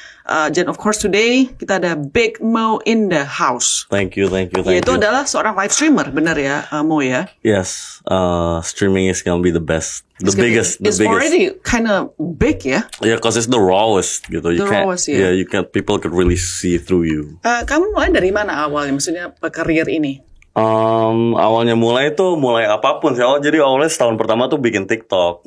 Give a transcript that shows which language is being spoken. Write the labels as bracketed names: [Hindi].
[English] Dan of course today kita ada Big Mo in the house. Thank you. [Indonesian] Itu adalah seorang live streamer, benar ya, Mo ya? [English] Yes, streaming is gonna be the best, the biggest. It's already kind of big ya. Yeah, because it's the rawest gitu. Yeah. You can't. People could really see through you. [Indonesian] Kamu mulai dari mana awalnya? Maksudnya karir ini? Awalnya mulai apapun sih. Jadi awalnya setahun pertama tuh bikin TikTok.